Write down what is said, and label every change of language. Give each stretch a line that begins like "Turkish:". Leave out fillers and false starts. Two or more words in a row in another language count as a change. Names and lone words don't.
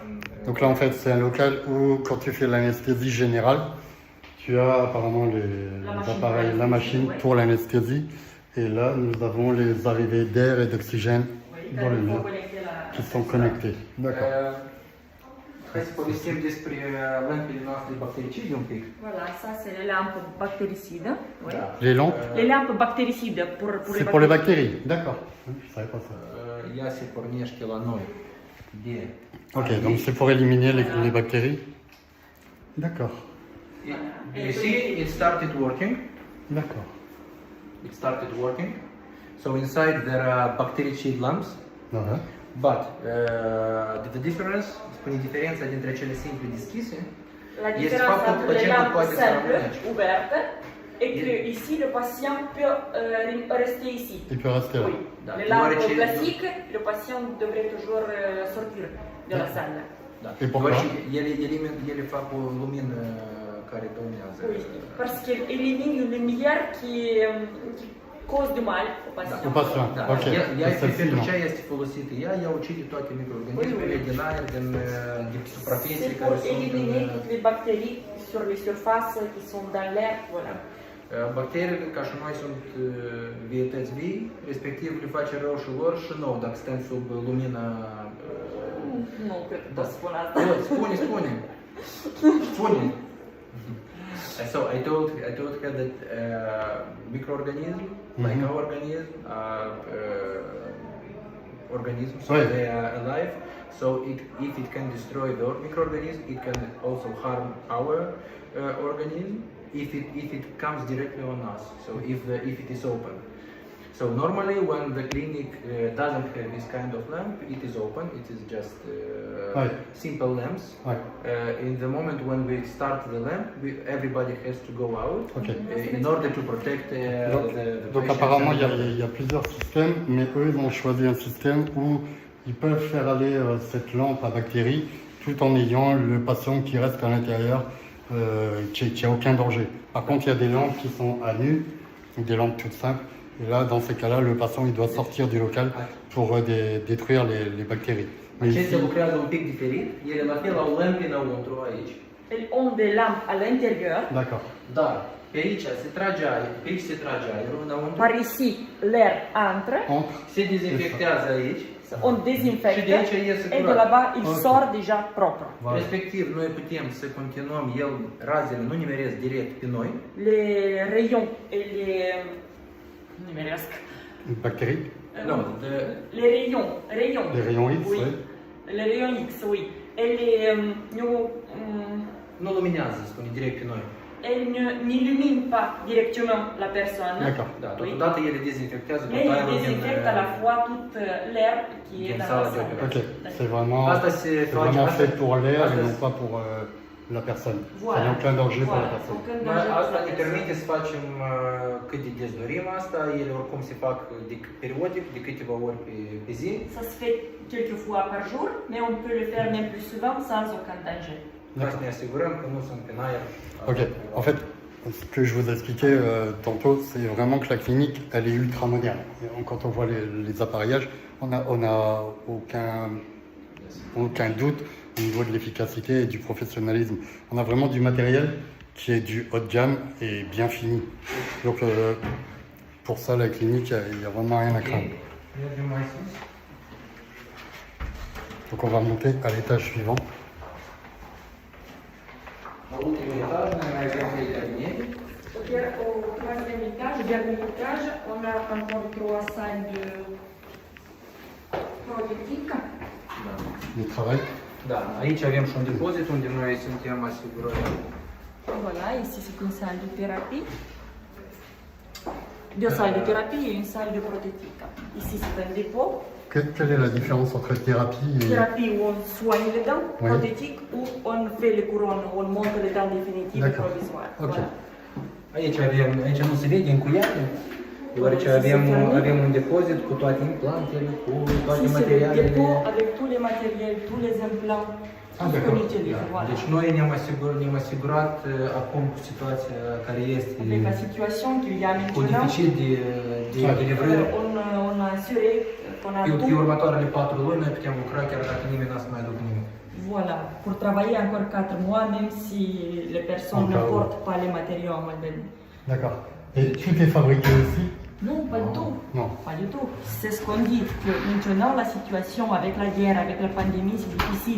French: Donc là, en fait, c'est un local où, quand tu fais l'anesthésie générale, tu as apparemment les machine appareils, pour la machine l'anesthésie, pour l'anesthésie. Et là, nous avons les arrivées d'air et d'oxygène Oui, dans le il faut mur connecter la- qui sont connectés. D'accord.
Romanian: Hai să povestim despre lămpile noastre bactericide un pic.
French: Voilà, ça c'est les lampes bactéricides. Oui. Les lampes, Les lampes bactéricides c'est pour les bactéries. D'accord. Je savais pas ça.
Romanian: Ea se pornește la noi de
French: Ok, donc c'est pour éliminer les bactéries. D'accord.
English: You see, it started working.
French: D'accord.
English: It started working. So inside there are bactericide lamps.
French: Voilà.
English: But the difference,
Romanian: spune diferența dintre cele simple deschise,
French: La
Romanian: Este
French: différence
Romanian: faptul că
French: entre les
Romanian: pacientul
French: lampes
Romanian: poate să
French: simples,
Romanian: rămână.
French: ouvertes, et que ici le patient peut rester ici. Il peut rester là. Oui.
Romanian: Da,
French: Les lampes
Romanian: deoarece-
French: classiques, le patient devrait toujours sortir de la salle.
Romanian: Da.
French: E pourquoi?
Romanian: Deoarece ele fac o lumină care dăunează.
French: Oui, parce qu'il élimine une lumière qui cause du mal au patient. Au patient.
Romanian: Da. Ok. Ea Este pentru filmă. ce este folosită? Ea ucide toate microorganismele
French: Oui, oui.
Romanian: din aer, din suprafețe
French: C'est
Romanian: care
French: pour
Romanian: sunt
French: éliminer toutes les bactéries sur les surfaces qui sont dans l'air. Voilà.
Romanian: Bacteriile, ca și noi, sunt vietăți vii, respectiv le face rău și lor și nouă, dacă stăm sub lumina... Nu cred că pot spune asta. Spune!
English: So I told her that microorganisms, like our organisms, so Right. they are alive. So if it can destroy the microorganism, it can also harm our organism if it comes directly on us. So if it is open. So normally when the clinic doesn't have this kind of lamp, it is open. It is just Right. simple lamps.
French: Ouais.
English: In the moment when we start the lamp, everybody has to go out Ok. in order to protect the
French: Donc
English: patients
French: apparemment,
English: and
French: il y a plusieurs systèmes, mais eux, ils ont choisi un système où ils peuvent faire aller cette lampe à bactéries tout en ayant le patient qui reste à l'intérieur, qui a aucun danger. Par contre, il y a des lampes qui sont à nu, des lampes toutes simples. Et là, dans ces cas-là, le patient il doit sortir du local pour détruire les bactéries.
Romanian: Acestea lucrează un pic diferit, ele la fel au lămpi înăuntru aici.
French: Elles ont des lampes à l'intérieur. D'accord.
Romanian: Dar pe aici se trage aer, pe aici se trage aerul înăuntru,
French: Par ici, l'air entre, Entre.
Romanian: se dezinfectează aici,
French: on
Romanian: și de
French: désinfecte
Romanian: aici iese
French: et de
Romanian: curat.
French: là-bas, il Ok. sort déjà propre. Voilà.
Romanian: Respectiv, noi putem să continuăm, razele nu nimeresc direct pe noi,
French: Les rayons et les... Numéresque. Bactéries.
Romanian: nu,
French: Les rayons. Les rayons X, oui. oui. Les rayons X, oui. Et les...
Romanian: nu luminează, spune, direct pe noi.
French: elles n'illuminent pas directement la personne. D'accord.
Romanian: Da,
French: Oui.
Romanian: totodată ele dezinfectează
French: Mais
Romanian: tot
French: ils
Romanian: aerul din...
French: désinfectent à la fois tout l'air qui est
Romanian: Din
French: dans
Romanian: sala
French: la
Romanian: de
French: salle. opération. Ok. C'est vraiment,
Romanian: Asta se
French: c'est
Romanian: face,
French: vraiment
Romanian: asta,
French: fait pour l'air et
Romanian: asta,
French: non pas pour la personne. Ça Voilà. n'a aucun danger pour la Voilà. personne. Aucun
Romanian: Noi,
French: danger pour
Romanian: asta
French: la
Romanian: ne
French: personne.
Romanian: permite să facem cât de des dorim asta, ele oricum se fac periodic, de câteva ori pe zi.
French: Ça se fait quelques fois par jour, mais on peut le faire même plus souvent sans aucun danger.
Romanian: Ca să ne asigurăm că nu sunt în aer.
French: Ok. En fait, ce que je vous expliquais tantôt, c'est vraiment que la clinique, elle est ultra moderne. Et quand on voit les appareillages, on a aucun doute au niveau de l'efficacité et du professionnalisme. On a vraiment du matériel qui est du haut de gamme et bien fini. Donc pour ça, la clinique, il n'y a vraiment rien à craindre.
Romanian: Mergem mai sus.
French: Donc on va monter à l'étage suivant.
Romanian: La ultimul etaj, noi mai avem 3 cabinete.
French: Iar au troisième étage, au dernier étage, on a encore 3 salles de prothétique. Le travail.
Romanian: Da, aici avem și un depozit unde noi suntem asigurări.
French: Voilà, ici c'est une salle de thérapie. Deux salles de thérapie et une salle de prothétique. Ici c'est un dépôt. Quelle est la différence entre thérapie et... Thérapie où on soigne les dents, Oui. prothétique où on fait les couronnes, où on monte les dents définitives et D'accord. provisoires. Ok. Voilà.
Romanian: Aici nu se vede încuiate, deoarece avem un depozit cu toate implantele, cu toate
French: Ici c'est le
Romanian: materialele.
French: dépôt avec tous les matériels, tous les implants, Ah, tout ce d'accord. qu'on utilise. Voilà.
Romanian: Deci noi ne-am asigurat acum cu situația care este
French: Avec la situation qu'il y a
Romanian: cu
French: maintenant,
Romanian: deficit de livrări.
French: on a assuré qu'on a
Romanian: Pe
French: tout.
Romanian: următoarele 4 luni noi putem lucra chiar dacă nimeni n-a să mai aducă nimic.
French: Voilà, pour travailler encore 4 mois, même si les personnes Encore, n'apportent pas les matériaux en Moldavie. D'accord. Et tout est fabriqué ici? Non, pas du tout. Non. Pas du tout. C'est ce qu'on dit, que maintenant la situation avec la guerre, avec la pandémie, c'est difficile.